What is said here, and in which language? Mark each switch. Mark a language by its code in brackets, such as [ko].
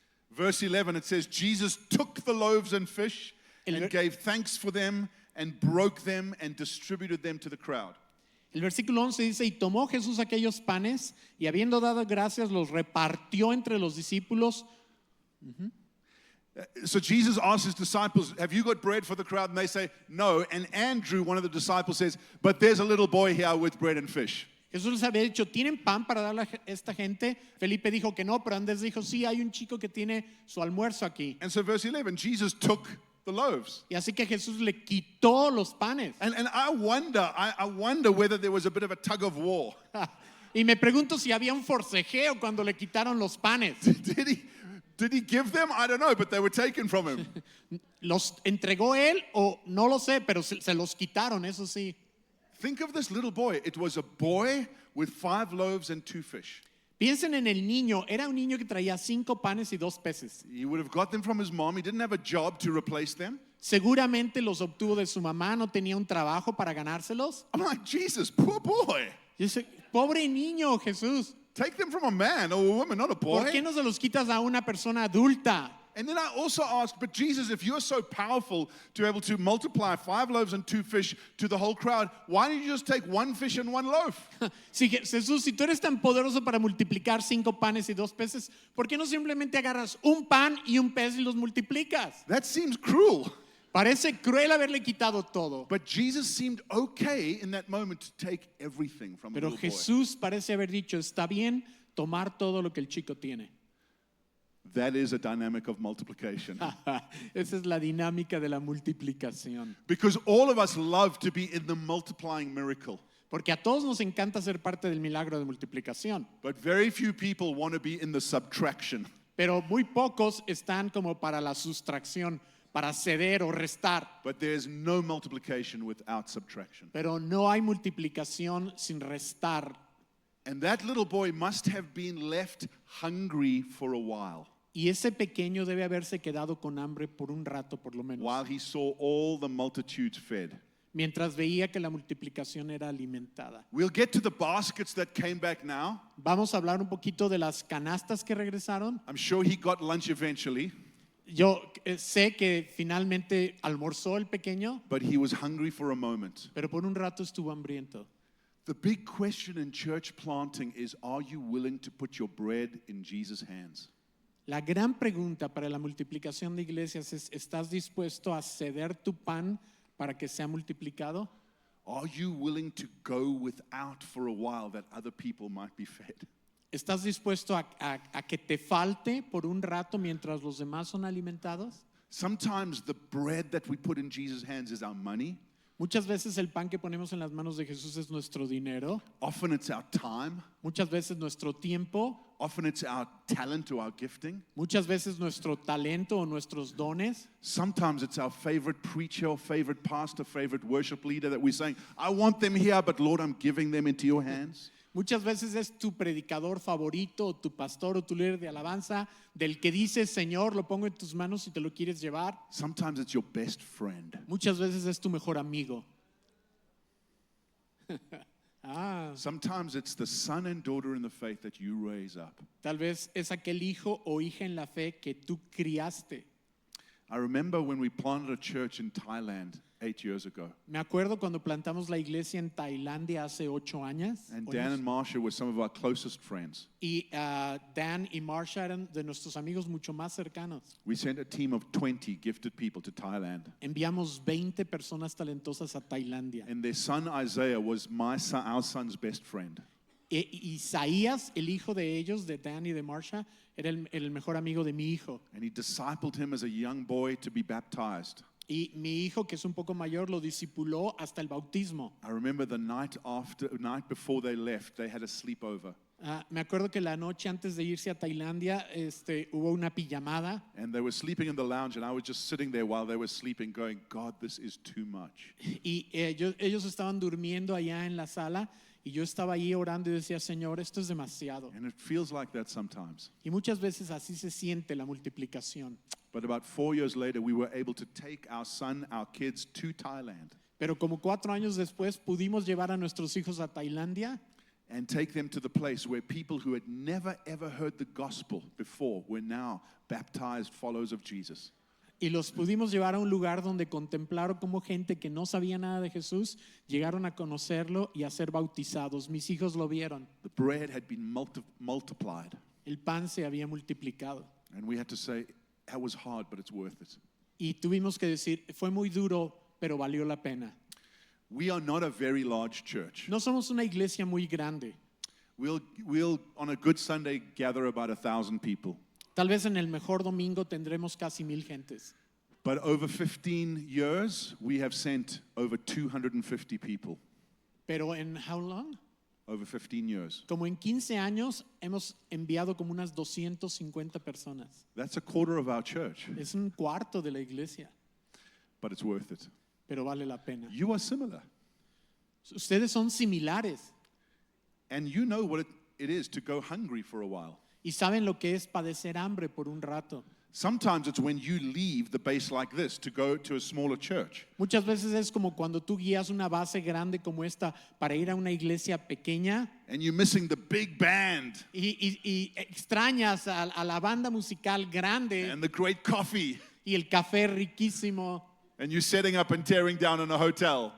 [en] Verse 11, it says, Jesus took the loaves and fish [es] El- [en] and gave thanks for them and broke them and distributed them to the crowd. [es] El versículo 11 dice, y tomó Jesús aquellos panes y habiendo dado gracias los repartió entre los discípulos. [en] So Jesus asked his disciples, have you got bread for the crowd? And they say, no. And Andrew, one of the disciples, says, but there's a little boy here with bread and fish. [es] Jesús les había dicho, ¿tienen pan para darle a esta gente? Felipe dijo que no, pero Andrés dijo, sí, hay un chico que tiene su almuerzo aquí. [en] And so verse 11, Jesus took the loaves. [es] Y así que Jesús le quitó los panes. [en] And I wonder whether there was a bit of a tug of war. [es] Y me pregunto si había un forcejeo cuando le quitaron los panes. [en] Did he give them? I don't know, but they were taken from him. [es] ¿Los entregó él o no lo sé, pero se los quitaron, eso sí? [en] Think of this little boy. It was a boy with 5 loaves and 2 fish. [es] Piensen en el niño, era un niño que traía 5 panes y 2 peces. [en] He would have got them from his mom. He didn't have a job to replace them. [es] Seguramente los obtuvo de su mamá, no tenía un trabajo para ganárselos. [en] I'm like, Jesus, poor boy. [es] Y dice, pobre niño, Jesús, [en] Take them from a man or a woman, not a boy. [es] ¿por qué no se los quitas a una persona adulta? [en] And then I also asked, but Jesus, if you're so powerful to be able to multiply 5 loaves and 2 fish to the whole crowd, why don't you just take 1 fish and 1 loaf? [es] Si Jesús, si tú eres tan poderoso para multiplicar 5 panes y 2 peces, ¿por qué no simplemente agarras un pan y un pez y los multiplicas? [en] That seems cruel. [es] Parece cruel haberle quitado todo. [en] But Jesus seemed okay in that moment to take everything from a [es] Pero [en] little boy. [es] Jesús parece haber dicho, está bien tomar todo lo que el chico tiene. [en] That is a dynamic of multiplication. [es] Esa es la dinámica de la multiplicación. [en] Because all of us love to be in the multiplying miracle. [es] Porque a todos nos encanta ser parte del milagro de multiplicación. [en] But very few people want to be in the subtraction. [es] Pero muy pocos están como para la sustracción, para ceder o restar. [en] But there's no multiplication without subtraction. [es] Pero no hay multiplicación sin restar. [en] And that little boy must have been left hungry for a while [es] Y ese pequeño debe haberse quedado con hambre por un rato por lo menos. [en] while he saw all the multitudes fed. [es] Mientras veía que la multiplicación era alimentada. [en] We'll get to the baskets that came back now. [es] Vamos a hablar un poquito de las canastas que regresaron. [en] I'm sure he got lunch eventually, [es] Yo sé que finalmente almorzó el pequeño, [en] but he was hungry for a moment. [es] pero por un rato estuvo hambriento. [en] The big question in church planting is, are you willing to put your bread in Jesus' hands? [es] La gran pregunta para la multiplicación de iglesias es, ¿estás dispuesto a ceder tu pan para que sea multiplicado? [en] Are you willing to go without for a while that other people might be fed? [es] ¿Estás dispuesto a que te falte por un rato mientras los demás son alimentados? [en] Sometimes the bread that we put in Jesus' hands is our money. [es] Muchas veces el pan que ponemos en las manos de Jesús es nuestro dinero, [en] Often it's our time. [es] muchas veces nuestro tiempo, [en] Often it's our talent or our gifting. [es] muchas veces nuestro talento o nuestros dones. [en] Sometimes it's our favorite preacher, favorite pastor, favorite worship leader that we're saying, I want them here, but Lord, I'm giving them into your hands. [es] Muchas veces es tu predicador favorito, o tu pastor o tu líder de alabanza, del que dices, Señor, lo pongo en tus manos y te lo quieres llevar. [en] Sometimes it's your best friend. [es] Muchas veces es tu mejor amigo. Ah, [en] Sometimes it's the son and daughter in the faith that you raise up. [es] tal vez es aquel hijo o hija en la fe que tú criaste. [en] I remember when we planted a church in Thailand 8 years ago. [es] Me acuerdo cuando plantamos la iglesia en Tailandia hace 8 años. [en] And Dan and Marsha were some of our closest friends. [es] Y Dan y Marsha eran de nuestros amigos mucho más cercanos. [en] We sent a team of 20 gifted people to Thailand. [es] Enviamos 20 personas talentosas a Tailandia. [en] And their son Isaiah was our son's best friend. [es] Isaías, el hijo de ellos, de Dan y de Marsha, era el mejor amigo de mi hijo. [en] And he discipled him as a young boy to be baptized. [es] Y mi hijo, que es un poco mayor, lo discipuló hasta el bautismo. [en] I remember the night before they left, they had a sleepover. [es] Me acuerdo que la noche antes de irse a Tailandia, hubo una pijamada. [en] And they were sleeping in the lounge, and I was just sitting there while they were sleeping going, God, this is too much. [es] Y ellos estaban durmiendo allá en la sala y yo estaba ahí orando y decía, Señor, esto es demasiado. [en] And it feels like that sometimes. [es] Y muchas veces así se siente la multiplicación. [en] But about 4 years later, we were able to take our son, our kids to Thailand [es] Pero como 4 años después pudimos llevar a nuestros hijos a Tailandia [en] and take them to the place where people who had never ever heard the gospel before were now baptized followers of Jesus. [es] y los pudimos llevar a un lugar donde contemplaron cómo gente que no sabía nada de Jesús llegaron a conocerlo y a ser bautizados. Mis hijos lo vieron. [en] The bread had been multiplied, [es] El pan se había multiplicado. [en] and we had to say, that was hard, but it's worth it. [es] Y tuvimos que decir, fue muy duro, pero valió la pena. [en] We are not a very large church. [es] No somos una iglesia muy grande. [en] We'll on a good Sunday gather about 1,000 people. [es] Tal vez en el mejor domingo tendremos casi 1000 gentes. [en] But over 15 years, we have sent over 250 people. [es] Pero en [en] how long? Over 15 years. [es] Como en 15 años hemos enviado como unas 250 personas. [en] That's a quarter of our church, [es] Es un cuarto de la iglesia, [en] but it's worth it. [es] pero vale la pena. [en] You are similar. [es] Ustedes son similares [en] And you know what it is to go hungry for a while. [es] y saben lo que es padecer hambre por un rato. [en] Sometimes it's when you leave the base like this to go to a smaller church. [es] Muchas veces es como cuando tú guías una base grande como esta para ir a una iglesia pequeña [en] And you're missing the big band [es] y extrañas a la banda musical grande [en] and the great coffee. [es] y el café riquísimo. [en] And you're setting up and tearing down in a hotel.